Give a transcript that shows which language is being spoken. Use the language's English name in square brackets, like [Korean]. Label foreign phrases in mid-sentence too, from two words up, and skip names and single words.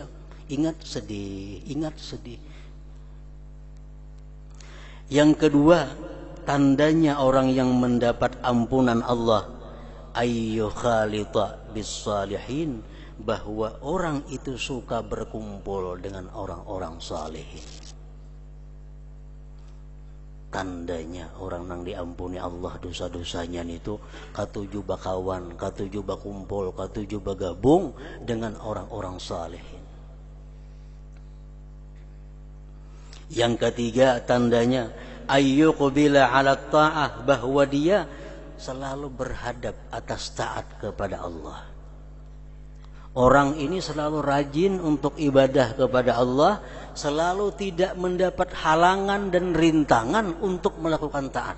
[Indonesian] Ingat, sedih, ingat, sedih. Yang kedua, tandanya orang yang mendapat ampunan Allah, [Arabic] أي خالط بالصالحين, [Indonesian] bahwa orang itu suka berkumpul dengan orang-orang salihin. [Banjar] tandanya orang nang diampuni Allah dosa-dosanya itu katuju bakawan, katuju bakumpul, katuju bagabung dengan orang-orang salihin. [Indonesian] Yang ketiga tandanya [Arabic] أي يقبل على الطاعة, [Indonesian] bahwa dia selalu berhadap atas taat kepada Allah. Orang ini selalu rajin untuk ibadah kepada Allah, selalu tidak mendapat halangan dan rintangan untuk melakukan taat.